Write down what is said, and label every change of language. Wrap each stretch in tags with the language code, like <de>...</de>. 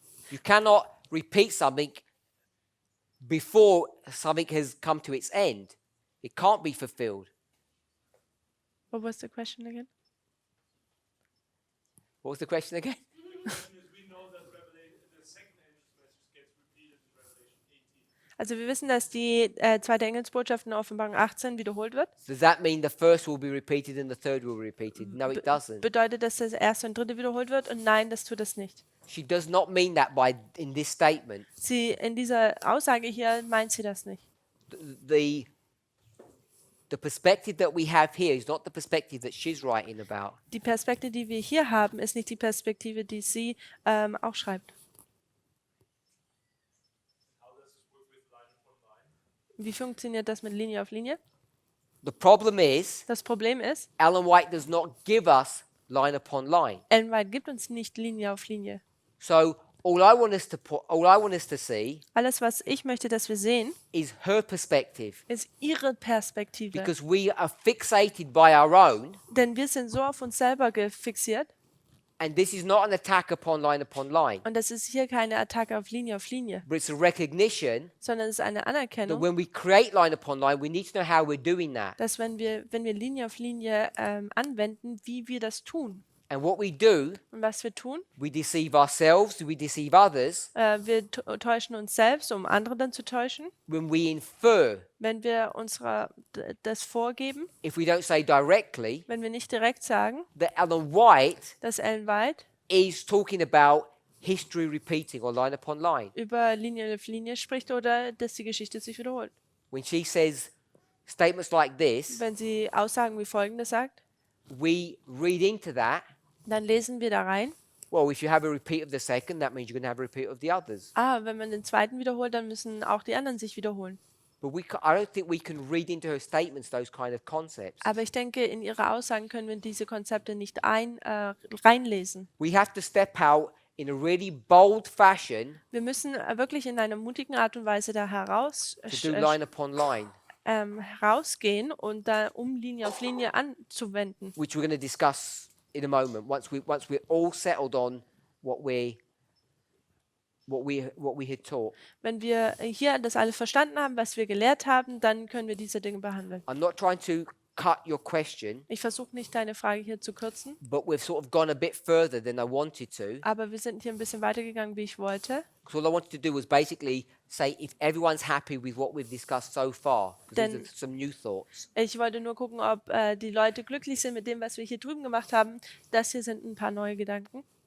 <en>You cannot repeat something before something has come to its end. It can't be fulfilled. What was the question again? What was the question again? The question is, we know that the second angel's message gets repeated in Revelation 18.</en> <de>Also wir wissen, dass die zweite Engelsbotschaft in Offenbarung 18 wiederholt wird.</de> <en>Does that mean the first will be repeated and the third will be repeated? No, it doesn't.</en> <de>Bedeutet das, dass das erste und dritte wiederholt wird? Und nein, das tut es nicht.</de> <en>She does not mean that in this statement.</en> <de>In dieser Aussage hier meint sie das nicht.</de> <en>The perspective that we have here is not the perspective that she's writing about.</en> <de>Die Perspektive, die wir hier haben, ist nicht die Perspektive, die sie auch schreibt. Wie funktioniert das mit Linie auf Linie?</de> <en>The problem is,</en> <de>Das Problem ist,</de> <en>Ellen White does not give us line upon line.</en> <de>Ellen White gibt uns nicht Linie auf Linie.</de> <en>So all I want us to see</en> <de>Alles, was ich möchte, dass wir sehen,</de> <en>is her perspective,</en> <de>ist ihre Perspektive.</de> <en>because we are fixated by our own,</en> <de>Denn wir sind so auf uns selber fixiert.</de> <en>and this is not an attack upon line,</en> <de>Und das ist hier keine Attacke auf Linie,</de> <en>but it's a recognition</en> <de>sondern es ist eine</de> <en>that</en> <de>Anerkennung,</de> <en>when we create line upon line, we need to know how we're doing that.</en> <de>dass wenn wir Linie auf Linie anwenden, wie wir das tun.</de> <en>And what we do,</en> <de>Und was wir tun,</de> <en>we deceive ourselves, we deceive others</en> <de>wir täuschen uns selbst, um andere dann zu täuschen.</de> <en>when we infer,</en> <de>Wenn wir das vorgeben,</de> <en>if we don't say directly,</en> <de>wenn wir nicht direkt sagen,</de> <en>that Ellen White</en> <de>dass Ellen White</de> <en>is talking about history repeating or line upon line.</en> <de>über Linie auf Linie spricht oder dass die Geschichte sich wiederholt.</de> <en>When she says statements like this,</en> <de>Wenn sie Aussagen wie folgendes sagt,</de> <en>we read into that</en> <de>dann lesen wir da rein,</de> <en>Well, if you have a repeat of the second, that means you're going to have a repeat of the others.</en> <de>Wenn man den zweiten wiederholt, dann müssen auch die anderen sich wiederholen.</de> <en>But I don't think we can read into her statements those kind of concepts.</en> <de>Aber ich denke, in ihre Aussagen können wir diese Konzepte nicht reinlesen.</de> <en>We have to step out in a really bold fashion</en> <de>Wir müssen wirklich in einer mutigen Art und Weise da</de> <en>to do line upon line,</en> <de>herausgehen und da Linie auf Linie anzuwenden.</de> <en>which we're going to discuss in a moment. Once we're all settled on what we had taught.</en> <de>Wenn wir hier das alles verstanden haben, was wir gelehrt haben, dann können wir diese Dinge behandeln.</de> <en>I'm not trying to cut your question,</en> <de>Ich versuche nicht, deine Frage hier zu kürzen,</de> <en>but we've sort of gone a bit further than I wanted to.</en> <de>aber wir sind hier ein bisschen weitergegangen, wie ich wollte.</de> <en>Because all I wanted to do was basically say if everyone's happy with what we've discussed so far, because these are some new thoughts.</en> <de>Ich wollte nur gucken, ob die Leute glücklich sind mit dem, was wir hier drüben gemacht haben. Das hier sind ein paar neue Gedanken.</de>